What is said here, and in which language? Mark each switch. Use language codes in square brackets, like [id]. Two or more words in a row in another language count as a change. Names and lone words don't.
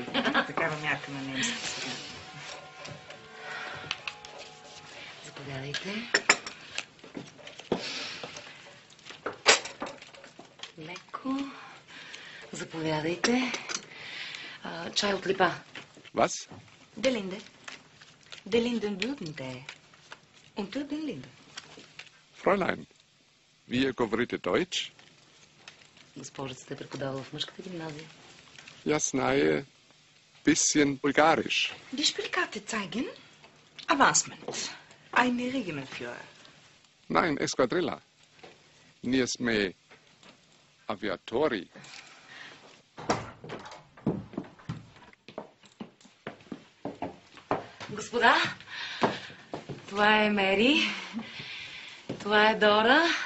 [bg] Такава мярка на немски сега. Заповядайте. Леко. Заповядайте. Чай от липа. [de] Was? Der Linde. Der Lindenblütende. Unter den Linden. Fräulein, [bg] вие говорите Deutsch? Госпожицата е преподавала в мъжката гимназия. Я знае [de] bisschen Bulgarisch. Die Spielkarte zeigen. Avancement. Eine Regimentführer. Nein, Esquadrilla. [bg] Ние сме авиатори. Господа, това е Мери, това е Дора.